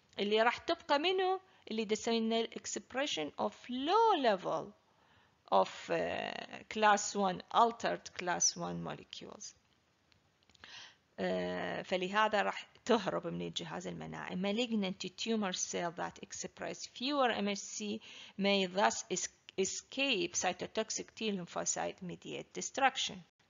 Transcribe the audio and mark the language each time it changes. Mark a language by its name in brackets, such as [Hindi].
[English] اللي راح تبقى منه اللي تسوي expression of low level of class 1 altered class 1 molecules. [Arabic] فلهذا راح تهرب من الجهاز المناعي. [English] Malignant tumor cell that express fewer MHC may thus escape cytotoxic T lymphocyte mediated destruction.